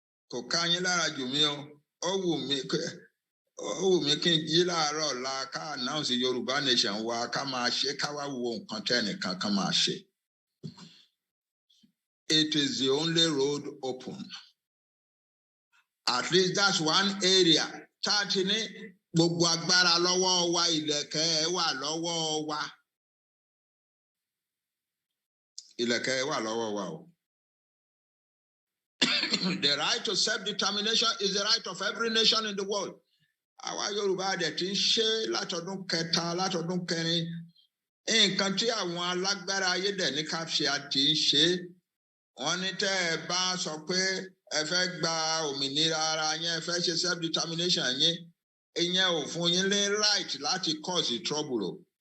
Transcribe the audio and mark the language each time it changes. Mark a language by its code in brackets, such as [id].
[yo] Kò ká yín lára jù mí o. Ó wù mí kí n jí láàárọ̀ ọ̀la ká announce Yoruba nation wa ká máa ṣe ká wá wo nǹkan tẹ́nìkan kan máa ṣe. [en] It is the only road open. At least that's one area [yo] táàtì ní gbogbo agbára lọ́wọ́ wa ìlẹ̀kẹ̀ wà lọ́wọ́ wa ìlẹ̀kẹ̀ wà lọ́wọ́ wa o. [en] The right to self-determination is the right of every nation in the world. [yo] Àwa Yorùbá dẹ̀ ti ń ṣe látọdún kẹta látọdún kẹrin nǹkan tí àwọn alágbára ayé dẹ̀ ní ká ṣe àti ṣe wọ́n ní tẹ́ ẹ bá sọ pé ẹ fẹ́ gba òmìnira ara yẹn ẹ fẹ́ ṣe self-determination yín ìyẹn ò fún yín ní right láti [en] cause trouble [yo] o.